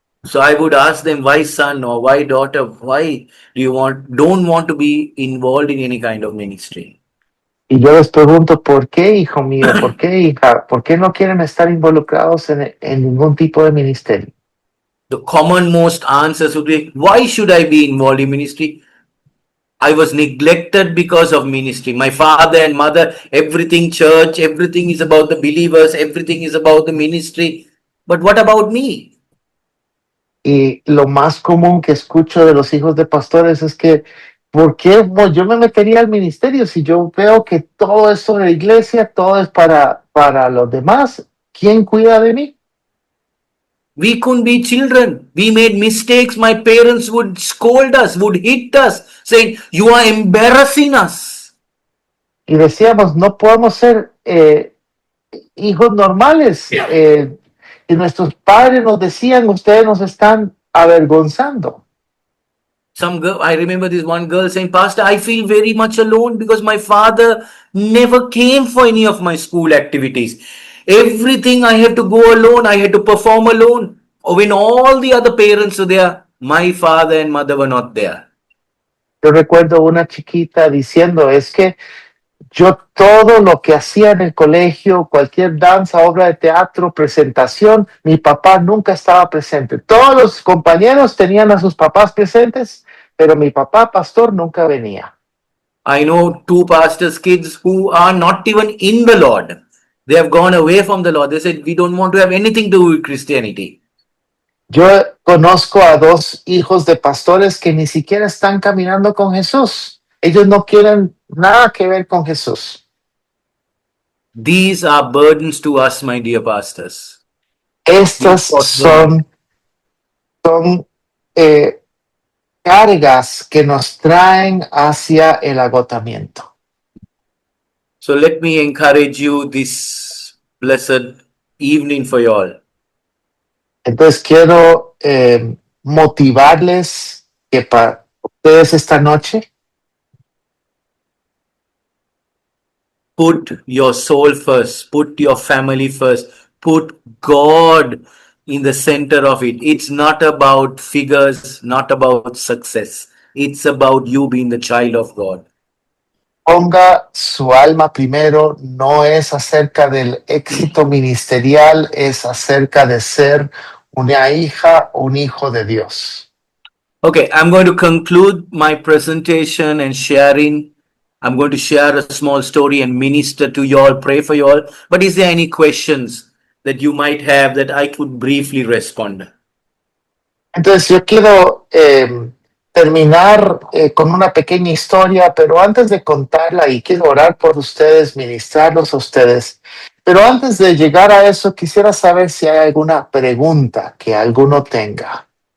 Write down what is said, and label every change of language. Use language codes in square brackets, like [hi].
[en] So I would ask them, why son or why daughter, why do you don't want to be involved in any kind of ministry? [es] Y yo les pregunto, ¿por qué, hijo mío? ¿Por qué, hija? ¿Por qué no quieren estar involucrados en ningún tipo de ministerio? [en] The common most answers would be, why should I be involved in ministry? I was neglected because of ministry. My father and mother, everything church, everything is about the believers, everything is about the ministry. But what about me? [es] Y lo más común que escucho de los hijos de pastores es que, ¿por qué yo me metería al ministerio si yo veo que todo es sobre la iglesia, todo es para los demás? ¿Quién cuida de mí? [en] We couldn't be children. We made mistakes. My parents would scold us, would hit us, saying, you are embarrassing us. [es] Y decíamos, no podemos ser hijos normales. Y nuestros padres nos decían, ustedes nos están avergonzando. [en] Some girl, I remember this one girl saying, Pastor, I feel very much alone because my father never came for any of my school activities. Everything I had to go alone, I had to perform alone. When all the other parents were there, my father and mother were not there. [es] Yo recuerdo una chiquita diciendo, es que yo todo lo que hacía en el colegio, cualquier danza, obra de teatro, presentación, mi papá nunca estaba presente. Todos los compañeros tenían a sus papás presentes, pero mi papá, pastor, nunca venía. [en] I know two pastors' kids who are not even in the Lord. They have gone away from the Lord. They said, we don't want to have anything to do with Christianity. [es] Yo conozco a dos hijos de pastores que ni siquiera están caminando con Jesús. Ellos no quieren nada que ver con Jesús. [en] These are burdens to us, my dear pastors. [es] Estas son cargas que nos traen hacia el agotamiento. [en] So let me encourage you this blessed evening for you all. [es] Entonces quiero motivarles que para ustedes esta noche [en] Put your soul first, put your family first, put God in the center of it. It's not about figures, not about success. It's about you being the child of God. [es] ponga su alma primero, no es acerca del éxito ministerial, es acerca de ser una hija, un hijo de Dios. [en] Okay, I'm going to conclude my presentation and sharing. I'm going to share a small story and minister to you all, pray for you all. But is there any questions that you might have that I could briefly respond? [es] Entonces yo quiero terminar con una pequeña historia, pero antes de contarla y quiero orar por ustedes, ministrarlos a ustedes. Pero antes de llegar a eso, quisiera saber si hay alguna pregunta que alguno tenga.